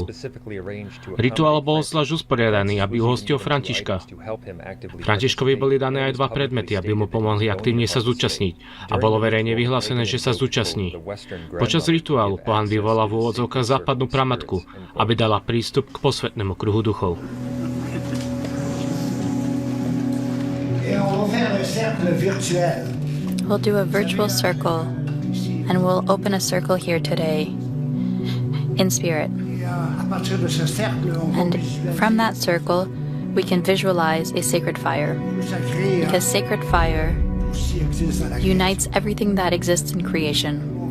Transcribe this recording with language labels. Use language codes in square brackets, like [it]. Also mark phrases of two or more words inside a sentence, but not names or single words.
[sk] Rituál bol zvlášť usporiadaný, aby uhostil Františka. Františkovi boli dané aj dva predmety, aby mu pomohli aktívne sa zúčastniť a bolo verejne vyhlásené, že sa zúčastní. Počas rituálu pohan vyvolal v úvodzovkách západnú pramatku, aby dala prístup k posvätnému kruhu duchov. [en] We'll do a virtual circle, and we'll open a circle here today, in spirit. And from that circle, we can visualize a sacred fire, because sacred fire unites everything that exists in creation.